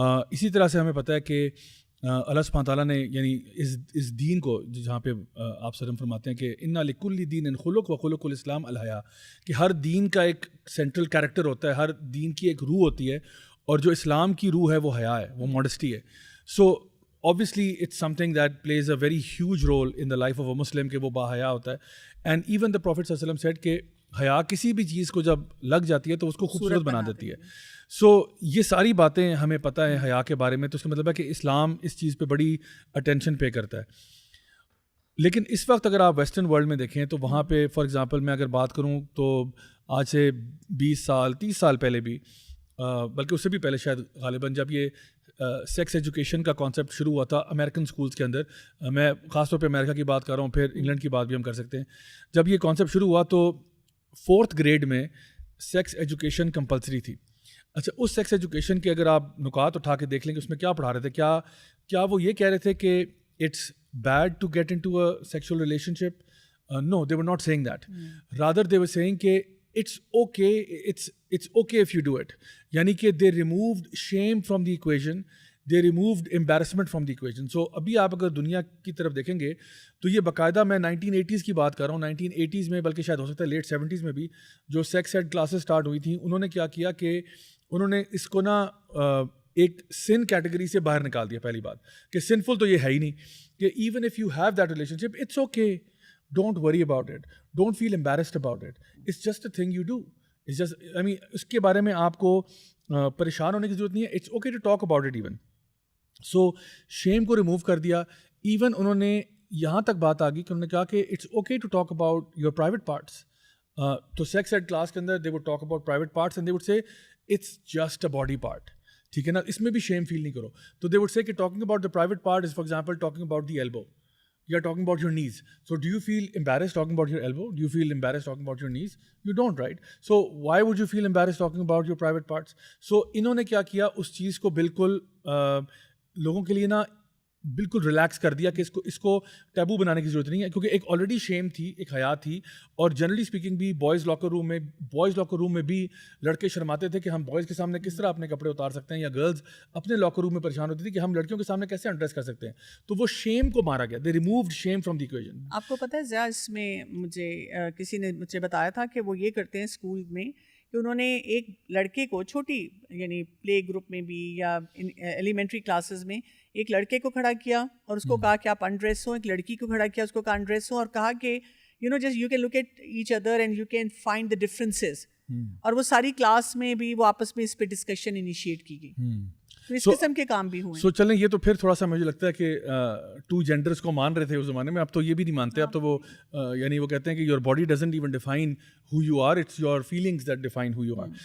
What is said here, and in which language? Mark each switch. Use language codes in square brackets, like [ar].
[ur] اسی طرح سے ہمیں پتہ ہے کہ اللہ سبحانہ تعالیٰ نے یعنی اس دین کو جہاں پہ آپ سرم فرماتے ہیں کہ [ar] انا لکل دین خلق و خلق الاسلام الحیا, [ur] کہ ہر دین کا ایک سینٹرل کیریکٹر ہوتا ہے, ہر دین کی ایک روح ہوتی ہے, اور جو اسلام کی روح ہے وہ حیا ہے, وہ ماڈسٹی ہے. [en] so obviously it's something that plays a very huge role in the life of a Muslim [ur] کہ وہ باحیا ہوتا ہے. [en] And even the Prophet [ur] صلی اللہ علیہ وسلم said کہ حیا کسی بھی چیز کو جب لگ جاتی ہے تو اس کو خوبصورت بنا دیتی ہے. سو یہ ساری باتیں ہمیں پتہ ہے حیا کے بارے میں, تو اس کا مطلب ہے کہ اسلام اس چیز پہ بڑی اٹینشن پے کرتا ہے. لیکن اس وقت اگر آپ ویسٹرن ورلڈ میں دیکھیں تو وہاں پہ فار ایگزامپل میں اگر بات کروں تو آج سے 20 سال 30 سال پہلے بھی, بلکہ اس سے بھی پہلے شاید غالباً, جب یہ سیکس ایجوکیشن کا کانسیپٹ شروع ہوا تھا امریکن اسکولس کے اندر, میں خاص طور پہ امریکہ کی بات کر رہا ہوں, پھر انگلینڈ کی بات بھی ہم کر سکتے ہیں. جب یہ کانسیپٹ شروع ہوا تو 4th گریڈ میں سیکس ایجوکیشن کمپلسری تھی. اچھا, اس سیکس ایجوکیشن کے اگر آپ نکات اٹھا کے دیکھ لیں کہ اس میں کیا پڑھا رہے تھے, کیا وہ یہ کہہ رہے تھے کہ [en] It's bad to get into a sexual relationship? No, they were not saying that, rather they were saying [ur] کہ [en] it's okay if you do it. یعنی کہ they removed shame from the equation, they removed embarrassment from the equation. [ur] So ابھی آپ اگر دنیا کی طرف دیکھیں گے تو یہ باقاعدہ, میں 1980s کی بات کر رہا ہوں, 1980s میں بلکہ شاید ہو سکتا ہے لیٹ 70s میں بھی جو سیکس ایڈ کلاسز اسٹارٹ ہوئی تھیں, انہوں نے کیا کہ انہوں نے اس کو نا ایک سن کیٹیگری سے باہر نکال دیا. پہلی بات کہ سنفل تو یہ ہے ہی نہیں, کہ [en] Even if you have that relationship it's okay, don't worry about it, don't feel embarrassed about it, it's just a thing you do. It's just, I mean [ur] اس کے بارے میں آپ کو پریشان ہونے کی ضرورت نہیں ہے. [en] It's okay to talk about it even. So [ur] شیم کو ریموو کر دیا. ایون انہوں نے یہاں تک بات آ گئی کہ انہوں نے کہا کہ [en] It's okay to talk about your private parts. [ur] تو سیکس ایڈ کلاس کے اندر [en] They would talk about private parts and they would say it's just a body part. [ur] ٹھیک ہے نا, اس میں بھی شیم فیل نہیں کرو. [en] تو they would say کہ talking about the private part is for example talking about the elbow. You are talking about your knees. So do you feel embarrassed talking about your elbow? Do you feel embarrassed talking about your knees? You don't, right? So why would you feel embarrassed talking about your private parts? [ur] So انہوں نے کیا کیا, اس چیز کو بالکل لوگوں کے لیے نا بالکل ریلیکس کر دیا کہ اس کو ٹیبو بنانے کی ضرورت نہیں ہے, کیونکہ ایک آلریڈی شیم تھی, ایک حیا تھی. اور جنرلی اسپیکنگ بھی بوائز لاکر روم میں بھی لڑکے شرماتے تھے کہ ہم بوائز کے سامنے کس طرح اپنے کپڑے اتار سکتے ہیں, یا گرلز اپنے لاکر روم میں پریشان ہوتی تھی کہ ہم لڑکیوں کے سامنے کیسے انڈریس کر سکتے ہیں. تو وہ شیم کو مارا گیا, [en] They removed shame from the equation. [ur] آپ کو پتہ ہے زیا, اس میں مجھے کسی نے مجھے بتایا تھا کہ وہ یہ کرتے ہیں اسکول میں کہ انہوں نے ایک لڑکے کو چھوٹی یعنی پلے گروپ میں بھی یا ایلیمنٹری کلاسز میں ایک لڑکے کو کھڑا کیا اور اس کو کہا کہ آپ انڈریس ہو, ایک لڑکی کو کھڑا کیا, اس کو کہا انڈریس ہو, اور کہا کہ [en] You know just you can look at each other and you can find the differences. [ur] اور وہ ساری کلاس میں بھی وہ آپس میں اس پہ ڈسکشن انیشیٹ کی گئی. تو اس قسم کے کام بھی ہوئے. سو چلیں یہ تو پھر تھوڑا سا مجھے لگتا ہے کہ ٹو جینڈرس کو مان رہے تھے اس زمانے میں, اب تو یہ بھی نہیں مانتے. اب تو وہ یعنی وہ کہتے ہیں کہ [en] Your body doesn't even define who you are, it's your feelings that define who you are.